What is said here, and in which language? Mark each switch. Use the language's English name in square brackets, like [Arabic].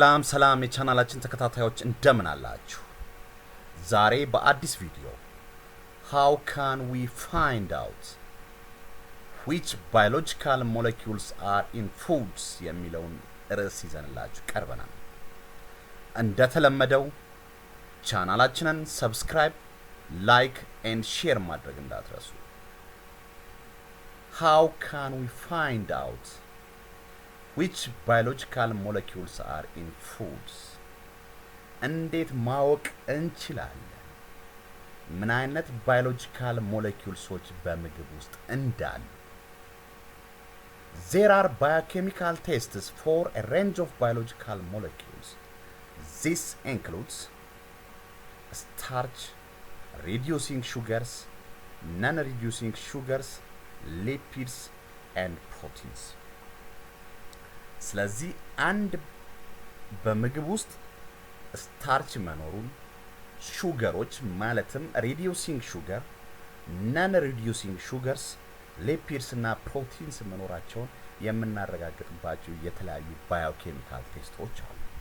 [Amharic] ሰላም የቻናላችን ተከታታዮች እንደምን አላችሁ? ዛሬ በአዲስ ቪዲዮ [English] how can we find out which biological molecules are in foods [Amharic] የሚለውን ርዕስ ይዘንላችሁ ቀርበናል። እንደተለመደው ቻናላችንን ሰብስክራይብ፣ ላይክ and ሼር ማድረግ እንዳትረሱ። how can we find out which biological molecules are in foods? እንዴት ማወቅ እንችላለን ምን አይነት biological molecules በምግብ ውስጥ እንዳሉ? [English] There are biochemical tests for a range of biological molecules. This includes starch, reducing sugars, non-reducing sugars, lipids and proteins. [Amharic] ስለዚህ አንድ በምግብ ውስጥ ስታርች መኖሩን ሹገሮች ማለትም ሪዲዩሲንግ ሹገር ናን ሪዲዩሲንግ ሹገርስ ሊፒድስ እና ፕሮቲንስ መኖራቸውን የምናረጋግጥባቸው የተለያዩ ባዮኬሚካል ቴስቶች አሉ።